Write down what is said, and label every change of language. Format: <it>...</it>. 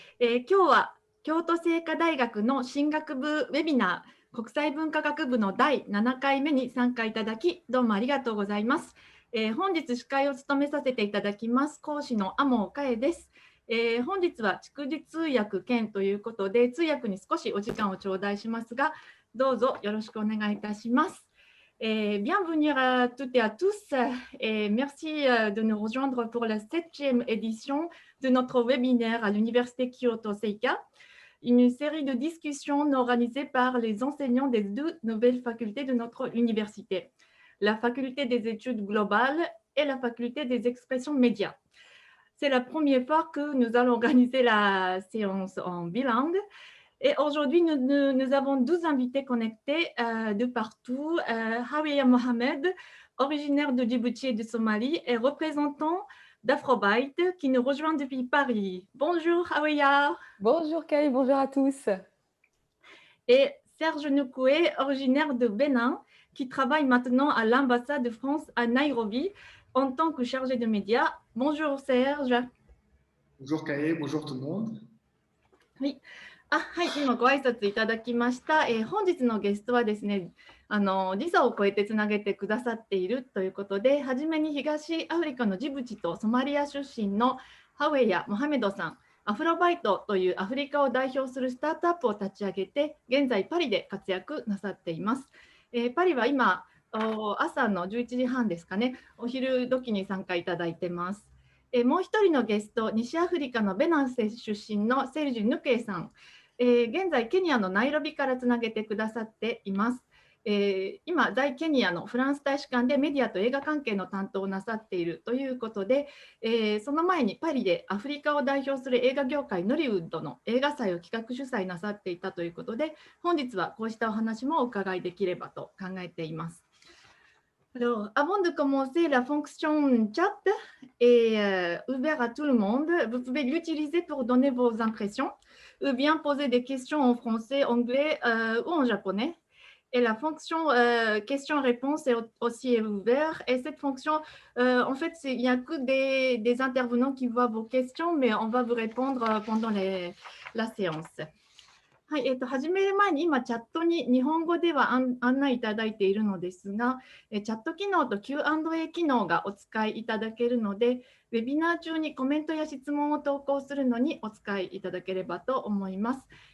<ja>今日は京都精華大学の進学部ウェビナー、国際文化学部の第7回目に参加いただき、どうもありがとうございます。本日司会を務めさせていただきます、講師の天尾佳恵です。本日は逐次通訳兼ということで、通訳に少しお時間を頂戴しますが、どうぞよろしくお願いいたします。</ja> <fr>Bienvenue à toutes et à tous et merci de nous rejoindre pour la 7e édition de notre webinaire à l'Université Kyoto Seika, une série de discussions organisées par les enseignants des deux nouvelles facultés de notre université, la faculté des études globales et la faculté des expressions médias. C'est la première fois que nous allons organiser la séance en bilingue. Et aujourd'hui, nous avons 12 invités connectés de partout. Hawiya Mohamed, originaire de Djibouti et de Somalie, et représentant d'Afrobyte, qui nous rejoint depuis Paris. Bonjour Hawiya. Bonjour Kay, bonjour à tous. Et Serge Noukoué, originaire de Bénin, qui travaille maintenant à l'ambassade de France à Nairobi en tant que chargé de médias. Bonjour Serge. Bonjour Kaye, bonjour tout le monde. Oui.</fr> <ja>はい、今ご挨拶いただきました。本日のゲストはですね、時差を超えてつなげてくださっているということで、はじめに東アフリカのジブチとソマリア出身のハウェイやモハメドさん、アフロバイトというアフリカを代表するスタートアップを立ち上げて、現在パリで活躍なさっています。パリは今、朝の11時半ですかね、お昼時に参加いただいてます。もう一人のゲスト、西アフリカのベナン出身のセルジュ・ヌケイさん。現在、ケニアのナイロビからつなげてくださっています。今、在ケニアのフランス大使館でメディアと映画関係の担当をなさっているということで、その前にパリでアフリカを代表する映画業界ノリウッドの映画祭を企画主催なさっていたということで、本日はこうしたお話もお伺いできればと考えています。</ja> <fr>Alors, avant de commencer, la fonction chat est ouverte à tout le monde. Vous pouvez l'utiliser pour donner vos impressions ou bien poser des questions en français, anglais ou en japonais. Et la fonction question-réponse est aussi ouverte. Et cette fonction, en fait, il n'y a que des intervenants qui voient vos questions, mais on va vous répondre pendant la séance.</fr> <ja>はい、始める前に今チャットに日本語では案内いただいているのですが、チャット機能と Q&A 機能がお使いいただけるので、ウェビナー中にコメントや質問を投稿するのにお使いいただければと思います。</ja>